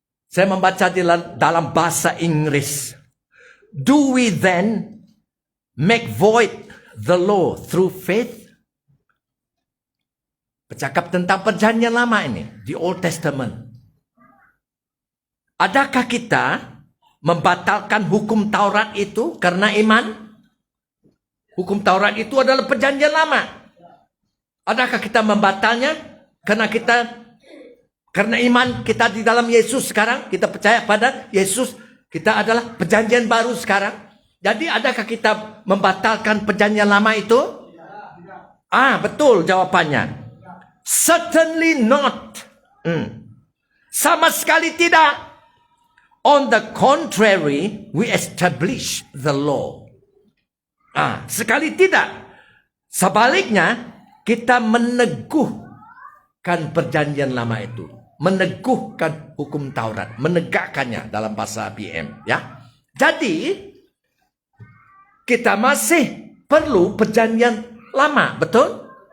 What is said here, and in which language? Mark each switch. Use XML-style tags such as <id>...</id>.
<ms>Saya membaca dalam bahasa Inggris.</ms> <en>Do we then make void the law through faith?</en> <ms>Bercakap tentang perjanjian lama ini di Old Testament. Adakah kita membatalkan hukum Taurat itu karena iman? Hukum Taurat itu adalah perjanjian lama. Adakah kita membatalnya karena iman kita di dalam Yesus sekarang? Kita percaya pada Yesus, kita adalah perjanjian baru sekarang. Jadi adakah kita membatalkan perjanjian lama itu? Betul jawabannya.</ms> <en>Certainly not.</en> <ms>Sama sekali tidak.</ms> <en>On the contrary, we establish the law.</en> <ms>Sekali tidak. Sebaliknya, kita meneguhkan perjanjian lama itu. Meneguhkan hukum Taurat. Menegakkannya dalam bahasa BM. Ya. Jadi, kita masih perlu perjanjian lama. Betul?</ms>